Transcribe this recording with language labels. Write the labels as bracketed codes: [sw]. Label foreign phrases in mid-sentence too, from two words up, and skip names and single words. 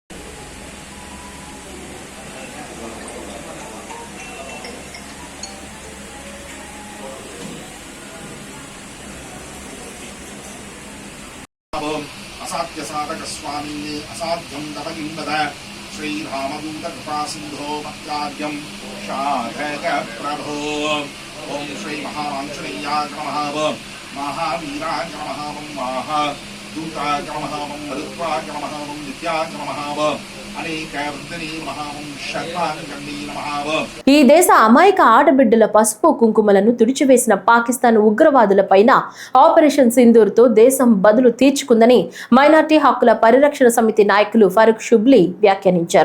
[sa] असाध्यसाधकस्वामी असाध्यं तव किं वद श्रीरामदूतकृपासिन्धो मत्कार्यं शाधकप्रभो ओम श्री महावांचनेयाय नमः महावीराय नमः महादूताय नमः मरुत्वाय नमः नित्याय नमः [te] ఈ దేశ అమాయక ఆడబిడ్డల పసుపు కుంకుమలను తుడిచివేసిన పాకిస్తాన్ ఉగ్రవాదులపైన ఆపరేషన్ సింధూర్ తో దేశం బదులు తీర్చుకుందని మైనార్టీ హక్కుల పరిరక్షణ సమితి నాయకులు ఫరూక్ షుబ్లీ వ్యాఖ్యానించారు.